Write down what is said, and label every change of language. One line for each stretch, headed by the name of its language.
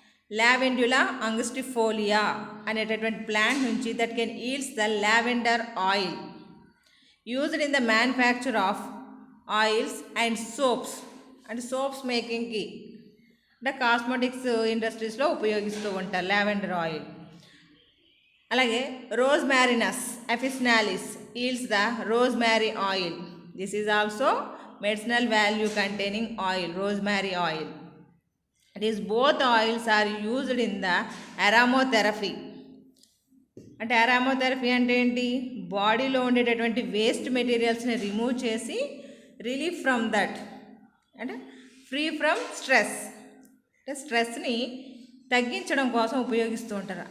English: Lavandula angustifolia
Telugu: అనేటటువంటి ప్లాంట్ నుంచి
English: that can yields the lavender oil used in the manufacture of oils and soaps,
Telugu: అంటే soaps మేకింగ్కి, అంటే cosmetics ఇండస్ట్రీస్లో ఉపయోగిస్తూ ఉంటారు లావెండర్ ఆయిల్.
English: అలాగే Rosmarinus officinalis yields the rosemary oil. This is also medicinal value containing oil, rosemary oil. It is both oils are used in the aromatherapy.
Telugu: అంటే aromatherapy అంటే ఏంటి, బాడీలో ఉండేటటువంటి వేస్ట్ మెటీరియల్స్ని రిమూవ్ చేసి
English: relief from that,
Telugu: అంటే
English: free from stress,
Telugu: అంటే స్ట్రెస్ని తగ్గించడం కోసం ఉపయోగిస్తూ ఉంటారు.